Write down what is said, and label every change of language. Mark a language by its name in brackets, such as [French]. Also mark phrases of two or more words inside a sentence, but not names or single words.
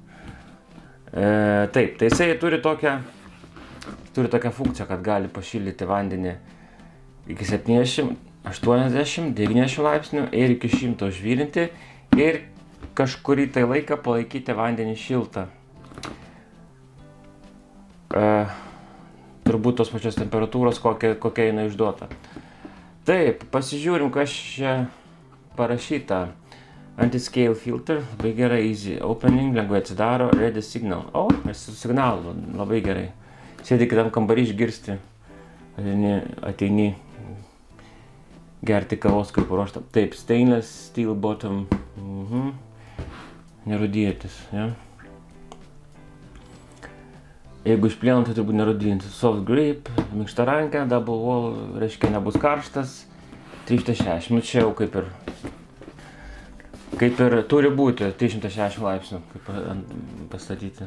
[Lithuanian] Taip, tai jisai turi tokią funkciją, kad gali pašildyti vandenį iki 70, 80, 90 laipsnių ir iki 100 užvirinti ir kažkurį tai laiką palaikyti vandenį šiltą. Turbūt tos pačios temperatūros, kokia jinai išduota. Taip, pasižiūrim, kas čia parašyta. [English] Anti-scale filter, [Lithuanian] labai gerai, [English] easy opening, [Lithuanian] lengvai atsidaro, [English] ready signal. [Lithuanian] O, su signalu, labai gerai. Sėdi kitam kambarį išgirsti, ateini gerti kavos kaip ruoštą. Taip, [English] stainless steel bottom, [Lithuanian] nerūdėtis, ja. Jeigu iš plieno, tai turbūt nerūdėtis. [English] Soft grip, [Lithuanian] minkšta ranka, [English] double wall, [Lithuanian] reiškia nebus karštas, 360, nu čia jau kaip ir turi būti 360 laipsnių, kaip pastatyti.